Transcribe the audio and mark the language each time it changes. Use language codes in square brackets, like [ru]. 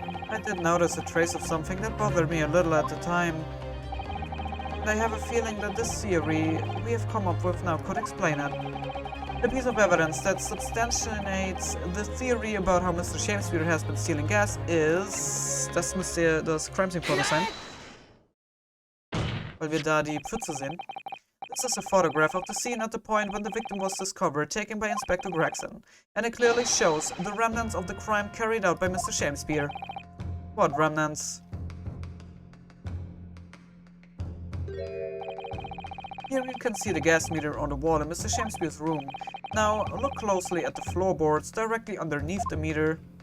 [en] I did notice a trace of something that bothered me a little at the time. And I have a feeling that this theory we have come up with now could explain it. The piece of evidence that substantiates the theory about how Mr. Shakespeare has been stealing gas is... [de] Das müsste das Crime Scene Foto sein. Weil wir da die Pfütze sehen. [en] This is a photograph of the scene at the point when the victim was discovered, taken by Inspector Gregson. And it clearly shows the remnants of the crime carried out by Mr. Shakespeare. What remnants? Here you can see the gas meter on the wall in Mr. Shakespeare's room. Now, look closely at the floorboards directly underneath the meter.